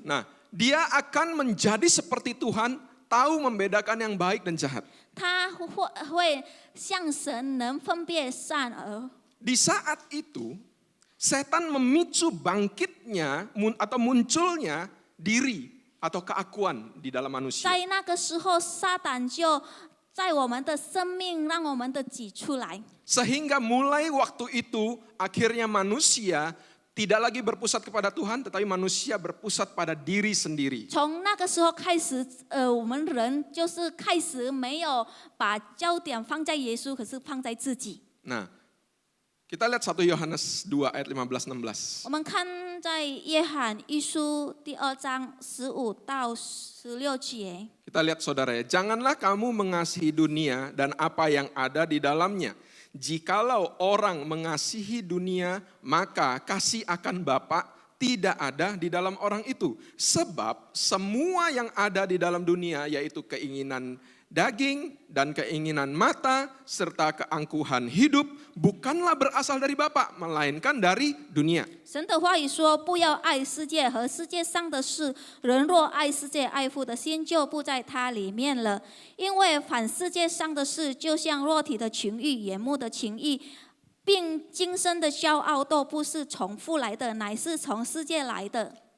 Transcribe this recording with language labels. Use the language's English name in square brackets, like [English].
[Indonesian] Nah, dia akan menjadi seperti Tuhan, tahu membedakan yang baik dan jahat. [Chinese] 他会像神能分辨善恶。 [Indonesian] Di saat itu, setan memicu bangkitnya atau munculnya diri atau keakuan di dalam manusia. [Chinese] 在那个时候，撒旦就在我们的生命让我们的己出来， [Indonesian] Sehingga mulai waktu itu akhirnya manusia tidak lagi berpusat kepada Tuhan, tetapi manusia berpusat pada diri sendiri. [Chinese] 从那个时候开始，我们人就是开始没有把焦点放在耶稣，可是放在自己。 [Indonesian] Nah, kita lihat 1 Yohanes 2 ayat 15-16. [Chinese] 我们看在约翰一书第2章15到16节。 [Indonesian] Kita lihat saudara ya, janganlah kamu mengasihi dunia dan apa yang ada di dalamnya. Jikalau orang mengasihi dunia, maka kasih akan Bapa tidak ada di dalam orang itu. Sebab semua yang ada di dalam dunia, yaitu keinginan daging dan keinginan mata serta keangkuhan hidup, bukanlah berasal dari Bapa, melainkan dari dunia. [Chinese] 神的话语说：“不要爱世界和世界上的事。人若爱世界，爱父的心就不在它里面了。因为凡世界上的事，就像肉体的情欲、眼目的情欲，并今生的骄傲，都不是从父来的，乃是从世界来的。”